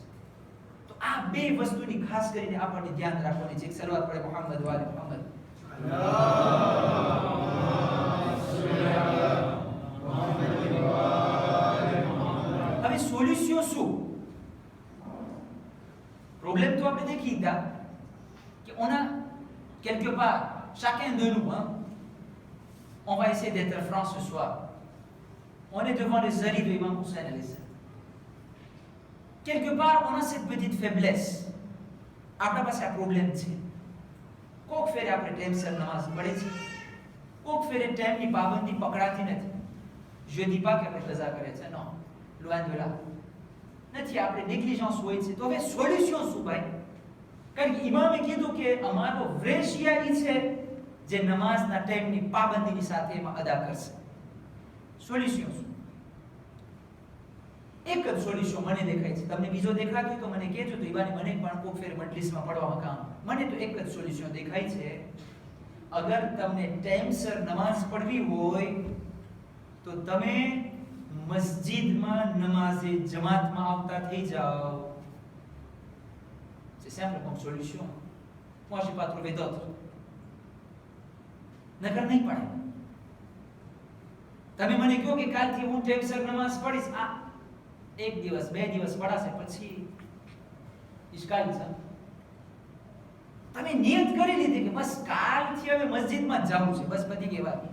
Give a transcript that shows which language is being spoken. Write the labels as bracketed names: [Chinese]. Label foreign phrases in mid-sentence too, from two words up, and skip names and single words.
[Gujarati] તો આ બે વસ્તુની ખાસ કરીને આપણને ધ્યાન રાખવાની છે. શરૂઆત પડે મુહમ્મદ વાલે મુહમ્મદ. હવે સોલ્યુશન શું? [French] Problème [Hindi] तो आपने देखी था कि [French] on a quelque part, chacun de nous, on va essayer d'être franc ce soir. On est devant les arrivées de Imam Hussein alayhi salam. Quelque part, on a cette petite faiblesse. [Gujarati] આપણા પાસે આ પ્રોબ્લેમ છે. કોક ફેરે આપણે ટાઈમસર નમાઝ પઢે છે, કોક ફેરે ટાઈમની પાબંદી પકડાતી નથી. [French] Je dis pas [Gujarati] કે આપણે કઝા કરે છે, [French] non, loin de là. [Gujarati] નથી, આપણે નેગ્લિજન્સ હોય છે. તો હવે સોલ્યુશન શું ભાઈ? કારણ કે ઇમામે કીધું કે અમારો વ્રેશિયા ઈ છે જે નમાઝના ટાઈમની પાબંદીની સાથે એમાં અદા કરશે. સોલ્યુશન શું? એક જ સોલ્યુશન મને દેખાય છે. તમને બીજો દેખાતો હોય તો મને કહેજો, તો ઈબાની મને પણ કોક ફેર મજલિસમાં પડવામાં કામ. મને તો એક જ સોલ્યુશન દેખાય છે. અગર તમને ટાઈમસર નમાઝ પઢવી હોય તો તમે મસ્જિદમાં નમાઝે જમાતમાં આવતા થઈ જાઓ. [French] C'est simple comme solution. Moi j'ai pas trouvé d'autre. [Gujarati] નકર નહીં પડે. તમે મને કહો કે કાલથી હું ટાઈમસર નમાઝ પઢીશ, આ એક દિવસ બે દિવસ પડાશે પછી ઇશ્કાલ છે. તમે નિયત કરી લીધી કે બસ કાલથી હવે મસ્જિદમાં જ જવું છે, બસ પતી ગઈ વાત.